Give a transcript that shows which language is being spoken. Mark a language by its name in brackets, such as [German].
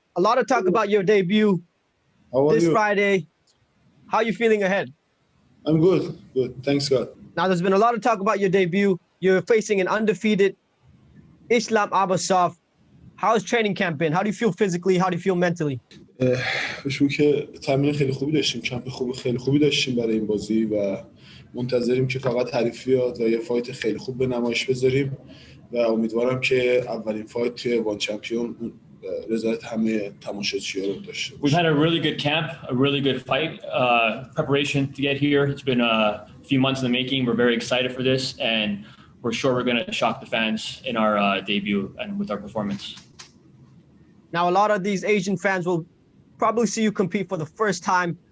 [English] A lot of talk about your debut this Friday. How are you feeling ahead? I'm good. Good. Thanks, God. Now, there's been a lot of talk about your debut. You're facing an undefeated Islam Abasov. How's training camp been? How do you feel physically? How do you feel mentally? [Persian] بشون که تمرین خیلی خوبی داشتیم، کمپ خیلی خوبی داشتیم برای این بازی و منتظریم که فقط حریف بیاد و یه فایت خیلی خوب به نمایش بذاریم و امیدوارم که اولین فایت توی وان چمپیون رضایت همه تماشاگرها رو داشته باشه. [English] We've had a really good camp, a really good fight preparation to get here. It's been a few months in the making. We're very excited for this, and we're sure we're going to shock the fans in our debut and with our performance. Now, a lot of these Asian fans will probably see you compete for the first time.